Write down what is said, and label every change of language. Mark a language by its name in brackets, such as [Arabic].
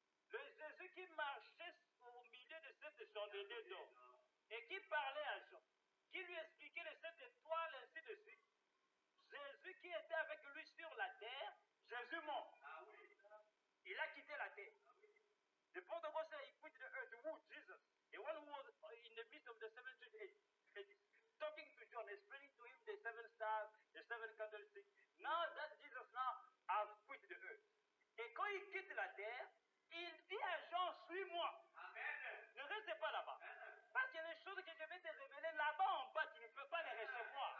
[French] Le Jésus qui marchait au milieu de cette chandelier d'or et qui parlait à Jean, qui lui expliquait les 7 étoiles, ainsi de suite. Jésus qui était avec lui sur la terre, Jésus monte. Il a quitté la terre. [English] The Prophet God said he quit the earth. Who? Jesus. The one who was in the midst of the 7 ages, talking to John, explaining to him the 7 stars, the 7 candlesticks. Now that Jesus now has quit the earth. [French] Et quand il quitte la terre, il dit à Jean, suis-moi. Amen. Ne restez pas là-bas. Parce qu'il y a des choses que je vais te révéler là-bas en bas, tu ne peux pas les recevoir.